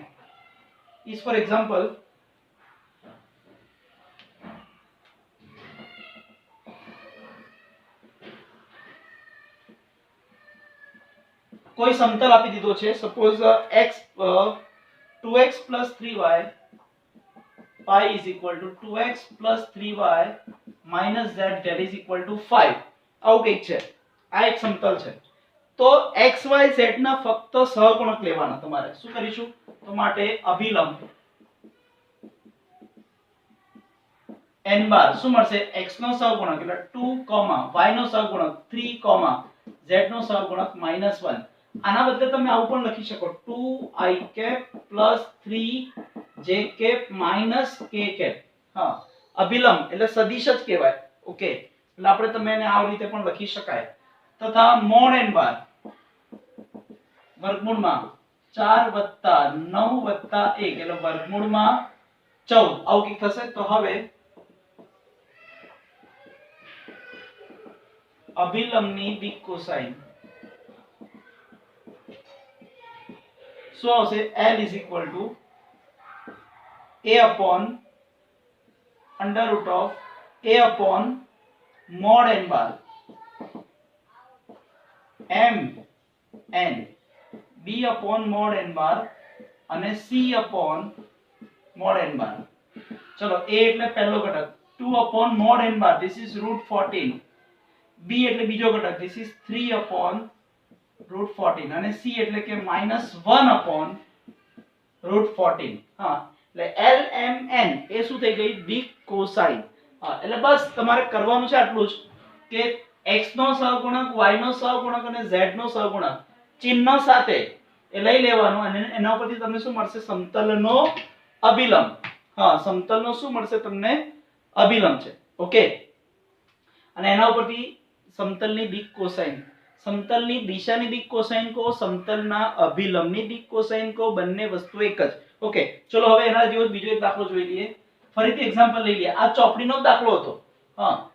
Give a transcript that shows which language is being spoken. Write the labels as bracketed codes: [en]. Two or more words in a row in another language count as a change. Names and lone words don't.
[en] is for example [gu] કોઈ સમતલ આપી દીધો છે. [en] suppose x 2x 3y pi is equal to 2x plus 3y minus z that is equal to 5 [gu] આવું કંઈક છે આ એક સમતલ છે તો x y z ના ફક્ત સહગુણક લેવાના તમારે શું કરીશું તો માટે અભિલંબ n બાર શું મળશે x નો સહગુણક એટલે 2, y નો સહગુણક 3, z નો સહગુણક -1 આના બદલે તમે આવું પણ લખી શકો [en] 2i cap plus 3j cap minus k cap [gu] હા અભિલંબ એટલે સદિશ જ કહેવાય ઓકે એટલે આપણે તમે એને આ રીતે પણ લખી શકાય તથા [en] mod n [gu] બાર વર્ગમૂળમાં 4 9 1 એટલે વર્ગમૂળમાં 14 આવું કંઈક થશે તો હવે અભિલંબની દિક કોસાઇન શું આવશે [en] L is equal to a upon under root of a upon mod n bar m n b upon mod n bar અને c upon mod n bar [gu] ચલો a એટલે પહેલો ઘટક 2 [en] upon mod n bar this is root 14 b [gu] એટલે બીજો ઘટક [en] this is 3 upon root 14 [gu] અને c એટલે કે -1 [en] upon root 14 [gu] હા એટલે l m n એ શું થઈ ગઈ દિક કોસાઇન હા એટલે બસ તમારે કરવાનું છે આટલું જ કે x નો સહગુણક y નો સહગુણક અને z નો સહગુણક ચિહ્ન સાથે એ લઈ લેવાનું અને એના ઉપરથી તમને શું મળશે સમતલનો અભિલંબ હા સમતલનો શું મળશે તમને અભિલંબ છે ઓકે અને એના ઉપરથી સમતલની દિક કોસાઇન સમતલની દિશાની દિક કોસાઇન કો સમતલના અભિલંબની દિક કોસાઇન કો બંને વસ્તુ એક જ ઓકે ચલો હવે એના જેવો બીજો એક દાખલો જોઈ લઈએ ફરીથી એક્ઝામ્પલ લઈ લઈએ આ ચોપડીનો દાખલો હતો હા